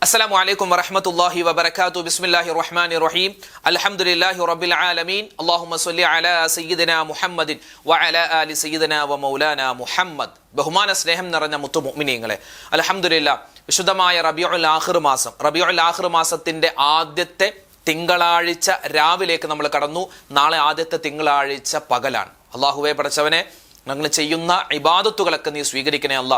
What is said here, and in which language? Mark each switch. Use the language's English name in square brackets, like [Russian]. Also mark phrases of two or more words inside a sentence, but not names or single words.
[Arabic] السلام عليكم ورحمة الله وبركاته. بسم الله الرحمن الرحيم. الحمد لله رب العالمين. اللهم صل على سيدنا محمد وعلى آل سيدنا ومولانا محمد. [Malayalam] ബഹുമാന സ്നേഹം നിറഞ്ഞ മുത്തു മുഅ്മിനീങ്ങളെ, അൽഹംദുലില്ലാഹ് വിശുദ്ധമായ റബീഉൽ ആഖിർ മാസത്തിന്റെ ആദ്യത്തെ തിങ്കളാഴ്ച രാവിലേക്ക് നമ്മൾ കടന്നു. നാളെ ആദ്യത്തെ തിങ്കളാഴ്ച പകലാണ്. അല്ലാഹുവേ പടച്ചവനെ, ഞങ്ങൾ ചെയ്യുന്ന ഇബാദത്തുകളൊക്കെ നീ സ്വീകരിക്കണേ അല്ലാ.